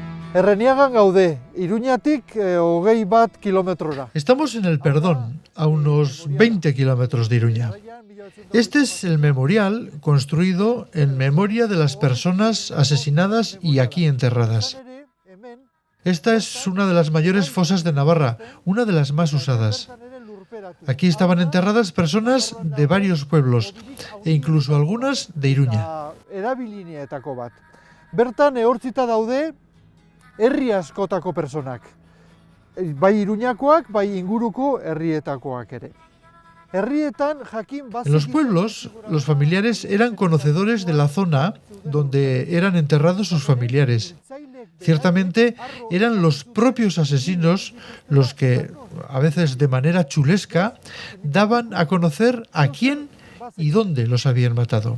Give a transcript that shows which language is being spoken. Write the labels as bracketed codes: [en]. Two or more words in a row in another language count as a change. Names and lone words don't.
[eu] Erreniagan gaude, Iruñatik 21 kilometrora. [es] Estamos en el Perdón, a unos 20 kilómetros de Iruña. Este es el memorial construido en memoria de las personas asesinadas y aquí enterradas. Esta es una de las mayores fosas de Navarra, una de las más usadas. Aquí estaban enterradas personas de varios pueblos, e incluso algunas de Iruña. [eu] Erabilineetako bat. Bertan ehortzita daude herri askotako personak. Bai Iruñakoak, bai inguruko herrietakoak ere. [es] En los pueblos, los familiares eran conocedores de la zona donde eran enterrados sus familiares. Ciertamente, eran los propios asesinos los que, a veces de manera chulesca, daban a conocer a quién y dónde los habían matado.